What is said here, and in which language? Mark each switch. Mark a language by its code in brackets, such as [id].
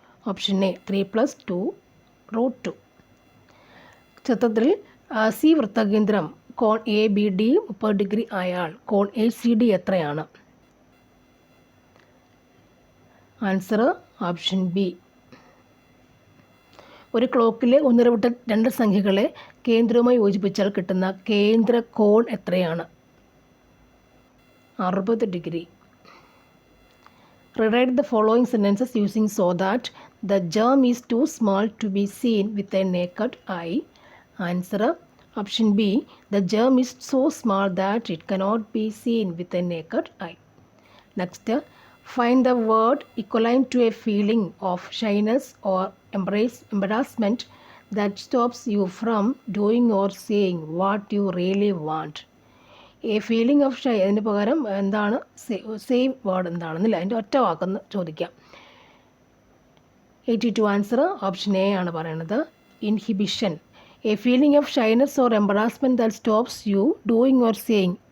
[ml] Option A 3 + 2√2. ചിത്രത്തിൽ C വൃത്തകേന്ദ്രം cone A B D 30 degree ആയാൽ കോൺ A C D എത്രയാണ്? Answer option B. ഒരു ക്ലോക്കിലെ ഒന്നിടവിട്ട 2 സംഖ്യകളെ കേന്ദ്രവുമായി യോജിപ്പിച്ചാൽ കിട്ടുന്ന കേന്ദ്ര കോൺ എത്രയാണ്? 60 degree. [en] Rewrite the following sentences using so that the germ is too small to be seen with a naked eye. Answer option B. The germ is so small that it cannot be seen with a naked eye. Next, find the word equivalent to a feeling of shyness or embarrassment that stops you from doing or saying what you really want. A feeling of shy [ml] അതിന് പകരം എന്താണ് same word എന്താണെന്നില്ല, അതിൻ്റെ ഒറ്റ വാക്കെന്ന് ചോദിക്കാം. 82 answer option A ആണ് പറയുന്നത്. Inhibition. [en] A feeling of shyness or embarrassment that stops you doing or saying.